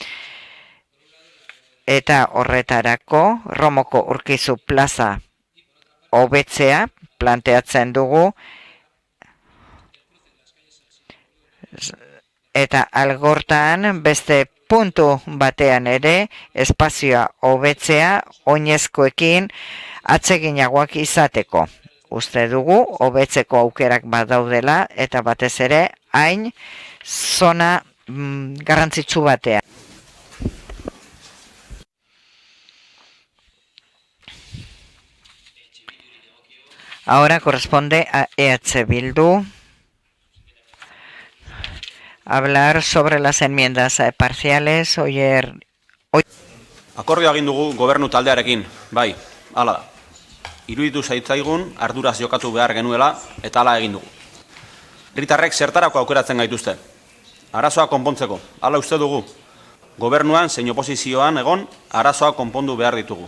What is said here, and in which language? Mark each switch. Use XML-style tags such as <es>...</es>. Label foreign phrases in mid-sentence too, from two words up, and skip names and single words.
<eu>Eta horretarako Romoko Urkizu plaza hobetzea planteatzen dugu eta algortan beste puntu batean ere espazioa hobetzea oinezkoekin atseginagoak izateko. Uste dugu hobetzeko aukerak badaudela eta batez ere hain zona garrantzitsu batean.</eu> <es>Ahora corresponde a EH Bildu hablar sobre las enmiendas parciales.</es> <eu>Akordioa egin dugu gobernu taldearekin, bai, hala da. Iruditu zaitzaigun arduraz jokatu behar genuela eta hala egin dugu. Herritarrek zertarako aukeratzen gaituzte. Arazoa konpontzeko, hala uste dugu. Gobernuan zein oposizioan egon arazoa konpondu behar ditugu.</eu>